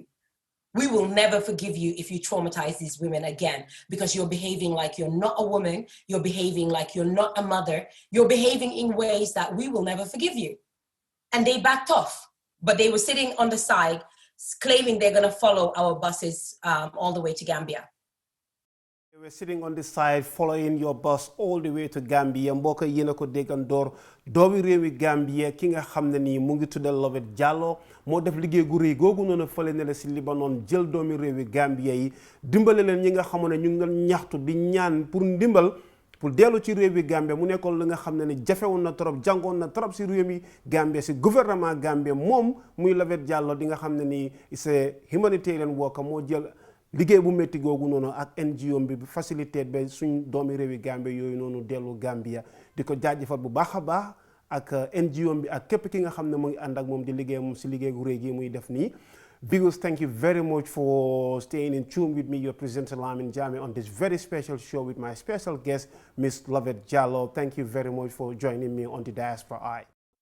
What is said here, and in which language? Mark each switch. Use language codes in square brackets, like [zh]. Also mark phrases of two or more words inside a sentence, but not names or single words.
[en] We will never forgive you if you traumatize these women again, because you're behaving like you're not a woman, you're behaving like you're not a mother, you're behaving in ways that we will never forgive you. And they backed off, but they were sitting on the side claiming they're going to follow our buses all the way to Gambia. They were sitting on the side following your bus all the way to Gambia. [wo] Mbokk yéen a ko déggandoor doomi réewi Gambia ki nga xam ne nii mu ngi tuddal Lovette Jallow moo def liggéey gu rëy googu noonu fële ne la si Libanon jël doomi réewi Gambia yi dimbale leen ñi nga xamoon ne ñu ngi doon ñaxtu di ñaan pour ndimbal pour dellu ci réewi Gambia mu nekkoon li nga xam ne ni jafewoon na trop jàngoon na trop si réewi Gambia si gouvernement Gambia moom muy Lovette Jallow di nga xam ne ni c'est [en] humanitarian worker [wo] moo jël liggéey bu métti googu noonu ak NGO bi facilité ba suñ doomi réewi Gambia yooyu noonu dellu Gambia di ko jaajëfal bu baax a baax ak NGO bi ak képp ki nga xam ne mu ngi ànd ak moom di liggéey moom si liggéey gu rëy gi muy def nii. [en] Bigos, thank you very much for staying in tune with me, your presenter Lamin Jammeh, on this very special show with my special guest, Miss Lovette Jallow. Thank you very much for joining me on the Diaspora Eye.